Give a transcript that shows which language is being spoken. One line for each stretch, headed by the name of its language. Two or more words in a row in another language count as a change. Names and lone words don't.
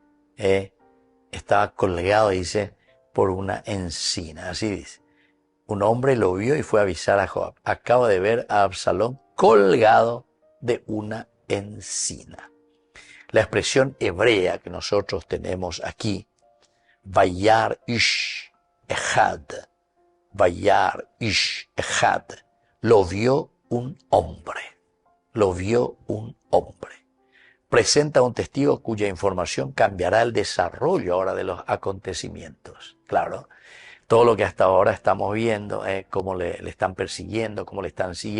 Spanish: Estaba colgado, dice, por una encina. Así dice. Un hombre lo vio y fue a avisar a Joab: acabo de ver a Absalón colgado de una encina. La expresión hebrea que nosotros tenemos aquí,
Hebrew: וירא איש אחד וירא איש אחד,
Spanish: lo vio un hombre, lo vio un hombre. Presenta un testigo cuya información cambiará el desarrollo ahora de los acontecimientos. Claro, todo lo que hasta ahora estamos viendo, cómo le están persiguiendo, cómo le están siguiendo.